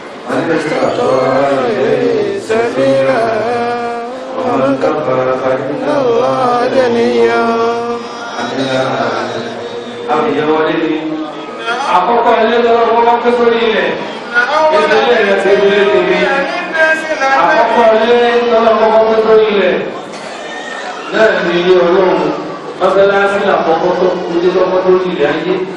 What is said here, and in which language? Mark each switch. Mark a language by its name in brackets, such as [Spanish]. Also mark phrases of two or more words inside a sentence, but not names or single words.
[Arabic] من استطاع إليه سبيلا ومن كفر فإن الله غني عن العالمين. [Yoruba] Àbíyá wọlé ni. Àkọ́kọ́ ilé lọ́wọ́ wọn kó sórí ilẹ̀. Ìdílé rẹ̀ ti ilé tèmi. Àkọ́kọ́ ilé lọ́wọ́ wọn kó sórí ilẹ̀. Náà ni ilé Ọlọ́run. Mọ́sálásí làkọ́kọ́ tó kú ilé lọ́wọ́ lórí ilẹ̀ ayé.